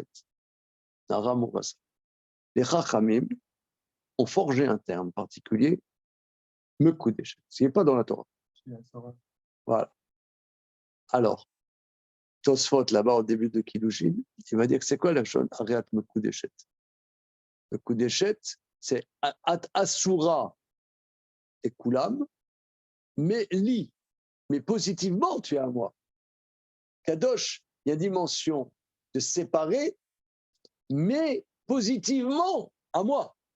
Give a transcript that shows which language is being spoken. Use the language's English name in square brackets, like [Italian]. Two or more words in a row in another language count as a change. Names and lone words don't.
[Hebrew] נערה מאורסה. [French] Les Chachamim ont forgé un terme particulier, Mekudeshet, ce qui n'est pas dans la Torah. Voilà. Alors, Tosfot, là-bas, au début de Kiddushin, il va dire que c'est quoi la chose? [Hebrew] הרי את מקודשת. [French] Mekudeshet, [Hebrew] c'est את אסורה על כולם, mais li. [French] Mais positivement, tu es à moi. Kadosh, il y a une dimension de séparer, mais positivement à moi.